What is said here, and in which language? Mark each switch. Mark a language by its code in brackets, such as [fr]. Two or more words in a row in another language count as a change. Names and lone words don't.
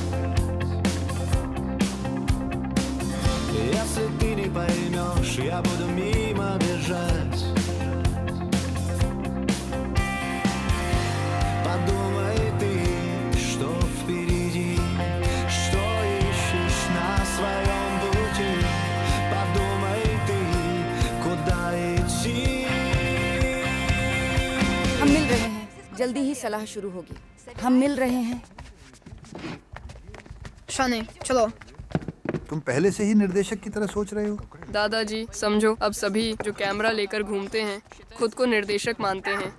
[ru] Если ты не поймешь, я буду мимо бежать. Подумай ты, что впереди, что ищешь на своем пути. Подумай ты, куда идти. [hi] हम मिल रहे हैं, जल्दी ही सलाह शुरू होगी। हम मिल रहे हैं। शाने, चलो। तुम पहले से ही निर्देशक की तरह सोच रहे हो। दादाजी, समझो, अब सभी जो कैमरा लेकर घूमते हैं खुद को निर्देशक मानते हैं।